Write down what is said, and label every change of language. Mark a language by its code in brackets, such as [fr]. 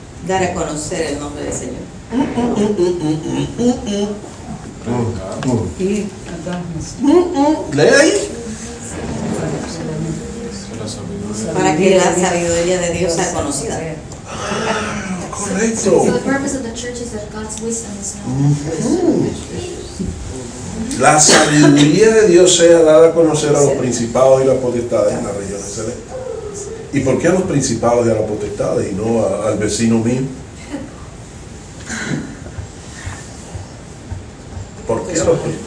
[es] Dar a conocer el nombre del Señor. Lee ahí. Para que la sabiduría de Dios sea conocida. Correcto. [en] So the purpose of the church is that God's wisdom is known. [es] La sabiduría de Dios sea dada a conocer a los principados y las potestades en las regiones celestes. ¿Y por qué a los principados y a las potestades y no al vecino mío? ¿Por qué a los